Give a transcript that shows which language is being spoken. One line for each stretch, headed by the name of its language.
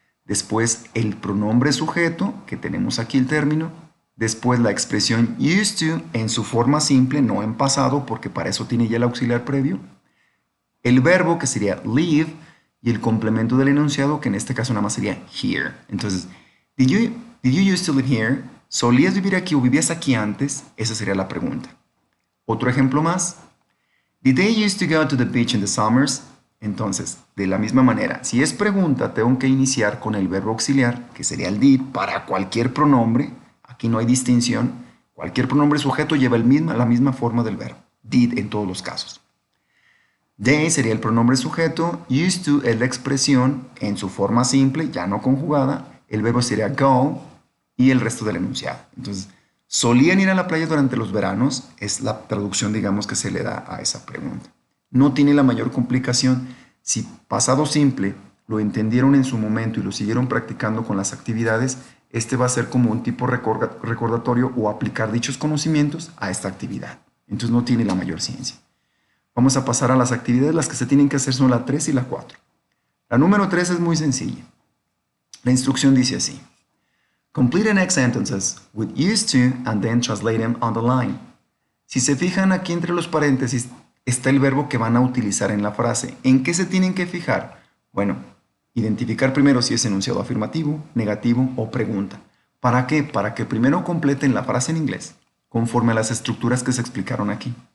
Spanish: después el pronombre sujeto, que tenemos aquí el término, después la expresión used to en su forma simple, no en pasado, porque para eso tiene ya el auxiliar previo, el verbo, que sería live, y el complemento del enunciado, que en este caso nada más sería here. Entonces,
English: did you used to live here?
Spanish: ¿Solías vivir aquí o vivías aquí antes? Esa sería la pregunta. Otro ejemplo más.
English: Did they used to go to the beach in the summers?
Spanish: Entonces, de la misma manera, si es pregunta, tengo que iniciar con el verbo auxiliar, que sería el did, para cualquier pronombre. Aquí no hay distinción. Cualquier pronombre sujeto lleva la misma forma del verbo. Did en todos los casos. They sería el pronombre sujeto. Used to es la expresión en su forma simple, ya no conjugada. El verbo sería go y el resto del enunciado. Entonces, solían ir a la playa durante los veranos, es la traducción, digamos, que se le da a esa pregunta. No tiene la mayor complicación. Si pasado simple lo entendieron en su momento y lo siguieron practicando con las actividades, este va a ser como un tipo recordatorio o aplicar dichos conocimientos a esta actividad. Entonces no tiene la mayor ciencia. Vamos a pasar a las actividades. Las que se tienen que hacer son la 3 y la 4. La número 3 es muy sencilla. La instrucción dice así.
English: Complete the next sentences with used to and then translate them on the line.
Spanish: Si se fijan aquí entre los paréntesis está el verbo que van a utilizar en la frase. ¿En qué se tienen que fijar? Bueno, identificar primero si es enunciado afirmativo, negativo o pregunta. ¿Para qué? Para que primero completen la frase en inglés conforme a las estructuras que se explicaron aquí.